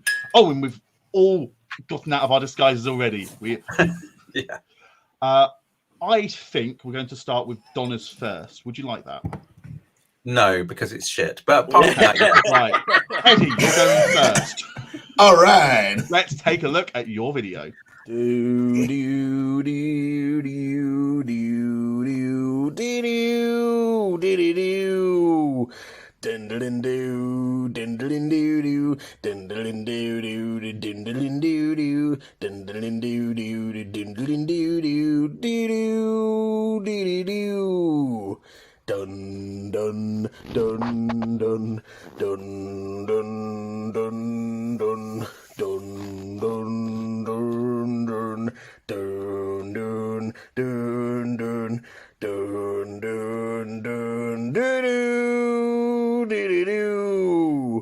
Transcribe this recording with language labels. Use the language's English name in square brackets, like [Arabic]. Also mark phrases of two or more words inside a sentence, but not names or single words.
[English] Oh, and we've all gotten out of our disguises already. Yeah. I think we're going to start with Donna's first. Would you like that? No, because it's shit. But apart from that, yeah. Right. Eddie, you're going first. All right. Let's take a look at your video. Do do do do do do do do do. Dindlin do, dindlin do do, dindlin do do, dindlin do do, dindlin do do, dindlin do do, do do do. Dun dun dun dun dun dun dun dun dun dun dun dun dun dun dun dun dun dun dun dun.